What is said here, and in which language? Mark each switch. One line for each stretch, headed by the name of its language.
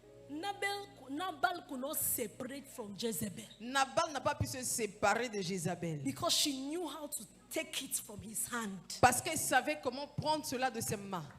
English: Nabal could not separate from Jezebel
French: Nabal n'a pas pu se séparer de Jézabel.
English: because she knew how to take it from his hand
French: Parce qu'elle savait comment prendre cela de ses mains